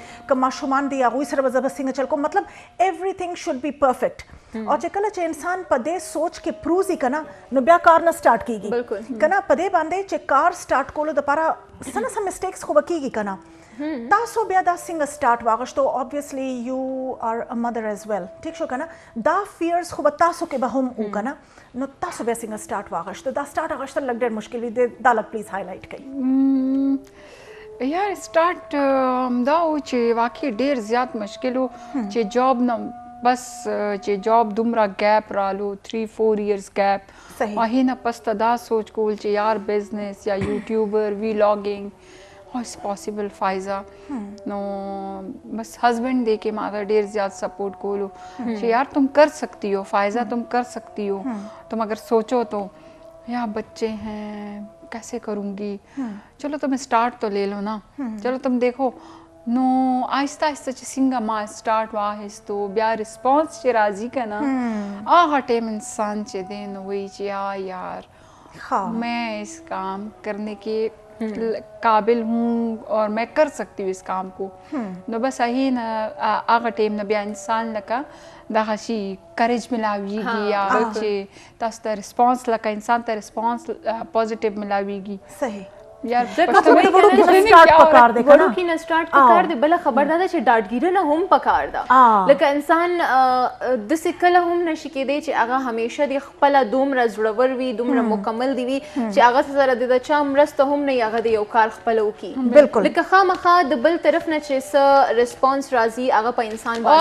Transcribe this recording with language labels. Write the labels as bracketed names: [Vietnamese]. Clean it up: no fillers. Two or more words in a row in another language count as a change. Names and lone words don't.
[Pashto] کما شومان دي هغوی سره به زه به څنګه چل کوم مطلب [English] everything should be perfect [Pashto] او چې کله چې انسان په دې سوچ کې پروزي کنه نو بیا کار نه سٹارټ کیږي کنه په دې باندې چې کار سٹارټ کولو دپاره څه نه څه مسټیکس خو به کیږي کنه تاسو بیا دا څنګه سٹارټ واغشتو [English] obviously you are a mother as well [Pashto] ٹھیک شو کنه دا fears خو به تاسو کې به هم وکنه نو تاسو بیا څنګه سٹارټ واغشتو دا سٹارټ واغشتل لګ ډېر مشکل دی دا لګ پلیز هایلایټ کړئ یار سٹارټ دا و چې واقعي ډېر زیات مشکل و چې جاب نه بس چې جاب دومره ګیپ رالو 3-4 years ګیپ هغې نه پس ته دا سوچ کول چې یار بزنس یا یوټیوبر ویلاګینګ [English] how is possible [Urdu] فائزہ نو بس ہسبینڈ [Pashto] دے کے ماں ڈیر زیادہ سپورٹ کولو [Urdu] کہ یار تم کر سکتی ہو فائزہ تم کر سکتی ہو تم اگر سوچو تو یا بچے ہیں کیسے کروں گی چلو تم اسٹارٹ تو لے لو نا چلو تم دیکھو نو آہستہ [Pashto] آہستہ چې څنګه ما سٹارټ واخیستو بیا ریسپانس چې راځي که نه هغه ټایم انسان چې دی نو وایي چې یار [Urdu] میں اس کام کرنے کے قابل ہوں اور میں کر سکتی ہوں اس کام کو [Pashto] نو بس هغې نه هغه ټایم نه بیا انسان لکه دغه شي کریج ملاویږي یا چې تاسو ته ریسپانس لکه انسان ته ریسپانس پازیټیو ملاویږي [Urdu] صحیح [Pashto] یار وړوکي نه سٹارټ پکار دی بله خبر دا ده چې ډاډګیرنه هم پکار ده لکه انسان داسې کله هم نشي کیدی چې هغه همیشه د خپله دومره زړور وي دومره مکمل دی وي چې هغه سره د چا مرسته هم نه وي هغه د یو کار خپله وکړي لکه خامخا د بل طرف نه چې څه ریسپانس راځي هغه په انسان باندې